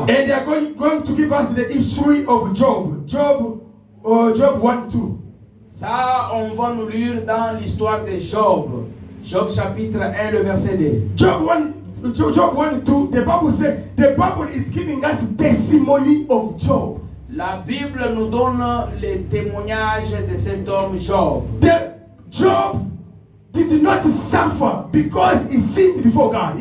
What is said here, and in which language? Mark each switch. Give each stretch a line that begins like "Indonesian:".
English: And they are going to give us the history of Job. Job 1:2.
French: Ça, on va nous lire dans l'histoire de Job. Job chapitre 1, le verset 2.
English: Job 1:2, the Bible says, the Bible is giving us testimony of Job.
French: La Bible nous donne les témoignages de cet homme Job.
English: Job did not suffer because he sinned before God.